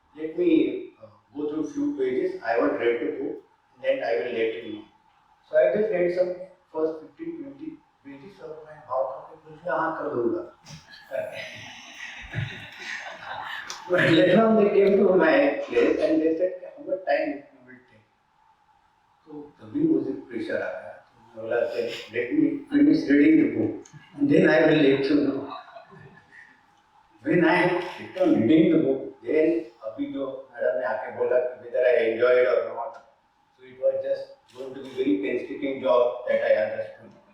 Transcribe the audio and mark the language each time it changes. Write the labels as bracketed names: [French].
[English] Let me go through few pages. I haven't read the book, then I will let you know. So I just read some first 15-20 pages of my [Hindi] भाव का कुछ हाँ कर दूँगा. [English] But later on they came to my place and they said how much time it will take. [Hindi] So तभी मुझे pressure आ गया. तो बोला [English] let me finish reading the book and then I will let you know. When I sit on reading the book, then [Hindi] अभी जो madam ने आके बोला कि [English] whether I enjoyed or not, so it was just going to be very painstaking job that I understood.